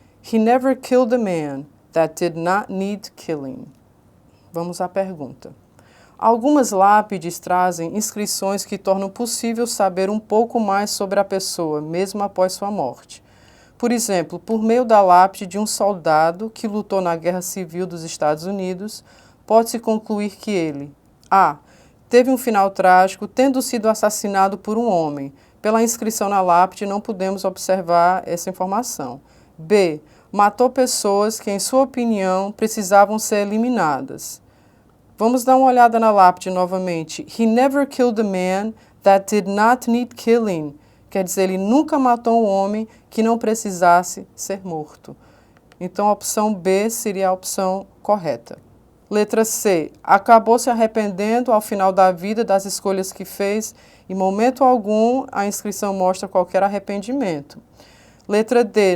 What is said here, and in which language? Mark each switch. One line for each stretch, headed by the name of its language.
English: He never killed a man that did not need killing.
Portuguese: Vamos à pergunta. Algumas lápides trazem inscrições que tornam possível saber um pouco mais sobre a pessoa, mesmo após sua morte. Por exemplo, por meio da lápide de um soldado que lutou na Guerra Civil dos Estados Unidos, pode-se concluir que ele: A. Teve um final trágico, tendo sido assassinado por um homem. Pela inscrição na lápide, não podemos observar essa informação. B. Matou pessoas que, em sua opinião, precisavam ser eliminadas. Vamos dar uma olhada na lápide novamente.
English: He never killed a man that did not need killing.
Portuguese: Quer dizer, ele nunca matou um homem que não precisasse ser morto. Então, a opção B seria a opção correta. Letra C. Acabou se arrependendo ao final da vida das escolhas que fez. Em momento algum, a inscrição mostra qualquer arrependimento. Letra D.